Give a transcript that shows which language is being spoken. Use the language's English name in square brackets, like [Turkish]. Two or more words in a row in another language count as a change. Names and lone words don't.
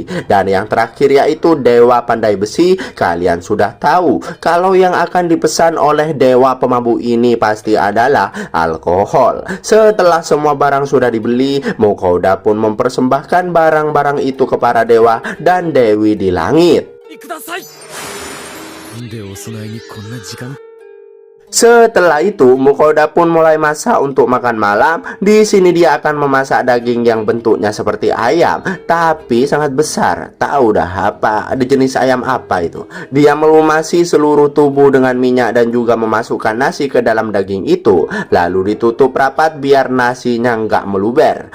[Indonesian] Dan yang terakhir yaitu Dewa Pandai Besi. Kalian sudah tahu kalau yang akan dipesan oleh dewa pemabuk ini pasti adalah alkohol. Setelah semua barang sudah dibeli, Mukauda pun mempersembahkan barang-barang itu kepada dewa dan dewi di langit. [Japanese] ください。なんでお供えにこんな時間 [Indonesian] Setelah itu Mukauda pun mulai masak untuk makan malam. Di sini dia akan memasak daging yang bentuknya seperti ayam tapi sangat besar. Tahu dah apa ada jenis ayam apa itu. Dia melumasi seluruh tubuh dengan minyak dan juga memasukkan nasi ke dalam daging itu, lalu ditutup rapat biar nasinya nggak meluber.